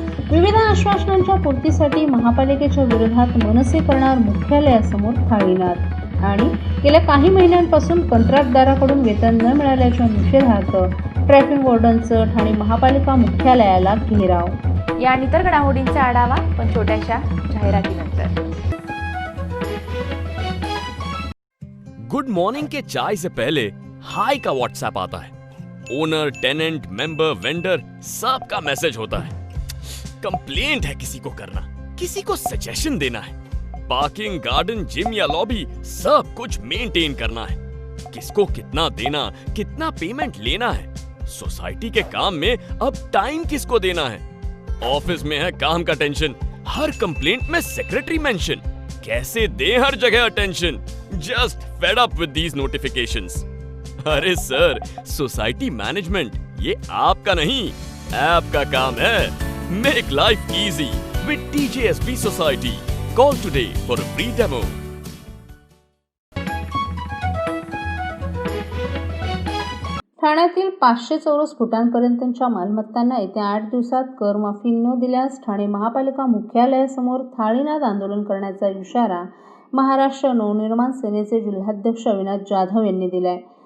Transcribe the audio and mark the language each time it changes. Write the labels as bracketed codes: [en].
[mr] विविध आश्वासनांच्या पूर्तीसाठी महापालिकेच्या विरोधात मनसे करणार मुख्यालयासमोर थाळीनाद. आणि गेल्या काही महिन्यांपासून कंत्राटदाराकडून वेतन न मिळाल्याच्या निषेधार्थ ट्रॅफिक वॉर्डनचं ठाणे महापालिका मुख्यालयाला घेराव. या आणि इतर घडामोडींचा आढावा पण छोट्याशा जाहिरातीनंतर. [hi] गुड मॉर्निंग के चाय से पहले हाय का व्हाट्सएप आता है। ओनर, टेनेंट, मेंबर, वेंडर सबका मैसेज होता है। कंप्लेंट है किसी को करना, किसी को सजेशन देना है, पार्किंग, गार्डन, जिम या लॉबी सब कुछ मेंटेन करना है। किसको कितना देना, कितना पेमेंट लेना है, सोसाइटी के काम में अब टाइम किसको देना है। ऑफिस में है काम का टेंशन, हर कंप्लेंट में सेक्रेटरी मेंशन, कैसे दे हर जगह attention. [en] Just fed up with these notifications. [hi] अरे सर, सोसाइटी मैनेजमेंट ये आपका नहीं, ऐप का काम है। [en] Make life easy with TJSB society. Call today for a free demo. [mr] ठाण्यातील 500 चौरस फुटांपर्यंतच्या मालमत्तांना येत्या 8 दिवसात करमाफी न दिल्यास ठाणे महापालिका मुख्यालयासमोर थाळीनाद आंदोलन करण्याचा इशारा महाराष्ट्र नवनिर्माण सेनेचे जिल्हाध्यक्ष अविनाश जाधव यांनी दिलाय.